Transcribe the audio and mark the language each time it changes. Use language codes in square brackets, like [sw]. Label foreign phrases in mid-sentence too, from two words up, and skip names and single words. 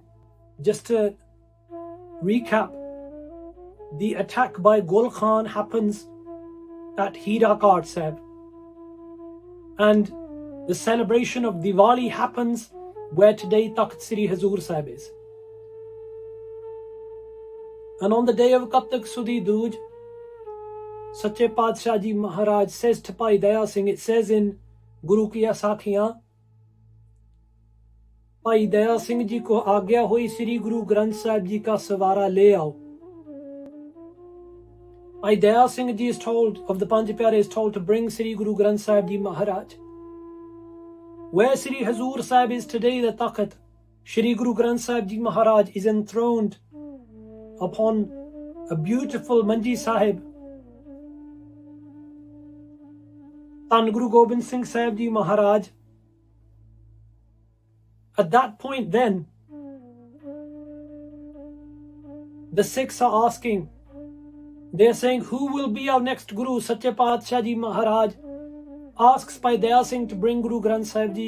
[en] Just to recap, the attack by Gul Khan happens at Hirakat Sahib, and the celebration of Diwali happens where today Takht Sri Hazur Sahib is. And on the day of Kattak Sudi Dooj, Sache Padshah Ji Maharaj says to Bhai Daya Singh, it says in Guru Kiya Sakhiyan, Bhai Daya Singh Ji [hi] को आज्ञा हुई [en] Sri Guru Granth Sahib Ji [hi] का सवारा ले आओ. [en] Bhai Daya Singh Ji is told, of the Panj Pyare, is told to bring Sri Guru Granth Sahib Ji Maharaj. Where Sri Hazur Sahib is today, the Takht, Sri Guru Granth Sahib Ji Maharaj is enthroned upon a beautiful Manji Sahib. Tan Guru Gobind Singh Sahib Ji Maharaj, at that point then, the Sikhs are asking, they are saying, who will be our next Guru? Sache Padshah Ji Maharaj asks Bhai Daya Singh to bring Guru Granth Sahib Ji.